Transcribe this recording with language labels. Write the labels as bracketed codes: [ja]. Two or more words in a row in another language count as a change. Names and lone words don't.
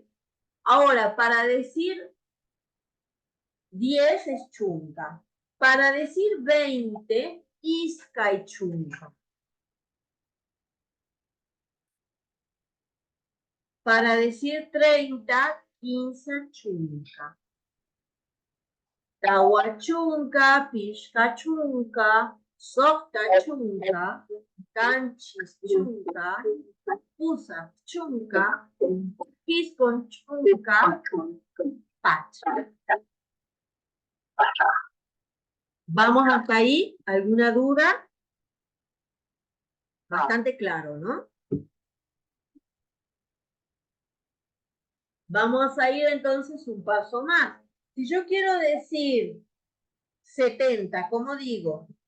[es] Ahora, para decir 10 es chunca. Para decir 20, [qu] isca y chunca. [es] Para decir 30, 15 chunca. [qu] Tawachunca, pishkachunca, softachunca, canchischunca, pusachunca, pisconchunca, pacha. [es] ¿Vamos hasta ahí? ¿Alguna duda? Bastante claro, ¿no? Vamos a ir entonces un paso más. Si yo quiero decir 70, ¿cómo digo?